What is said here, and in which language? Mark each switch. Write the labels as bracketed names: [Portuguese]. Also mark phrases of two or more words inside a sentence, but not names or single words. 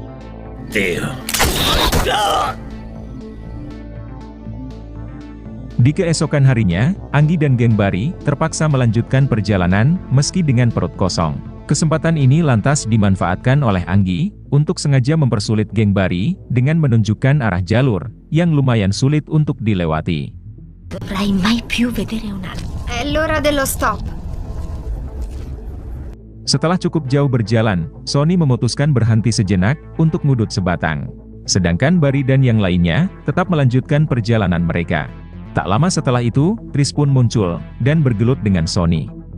[Indonesian] Di keesokan harinya, Anggi dan geng Barry terpaksa melanjutkan perjalanan meski dengan perut kosong. Kesempatan ini lantas dimanfaatkan oleh Anggi untuk sengaja mempersulit geng Barry dengan menunjukkan arah jalur yang lumayan sulit untuk dilewati. [Italian] Dovrai mai più vedere un'altra. È l'ora dello stop. [Indonesian] Setelah cukup jauh berjalan, Sonny memutuskan berhenti sejenak untuk ngudut sebatang. Sedangkan Barry dan yang lainnya tetap melanjutkan perjalanan mereka. Tak lama setelah itu, Chris pun muncul, dan bergelut dengan Sonny.